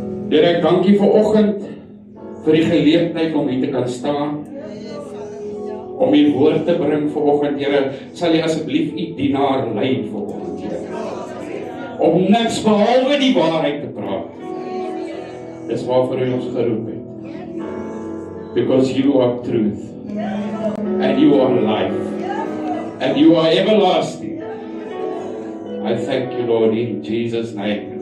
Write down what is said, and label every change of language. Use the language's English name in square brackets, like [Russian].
[Afrikaans] Here, ek dank U vir oggend vir die geleentheid om hier te kan staan. Om U woord te bring vir oggend, Here, sal U asseblief U dienaar lei vir oggend, Here. Om niks behalwe die waarheid te praat. Dis waarvoor U ons geroep het. [English] Because You are truth. And You are life. And You are everlasting. I thank You, Lord, in Jesus' name.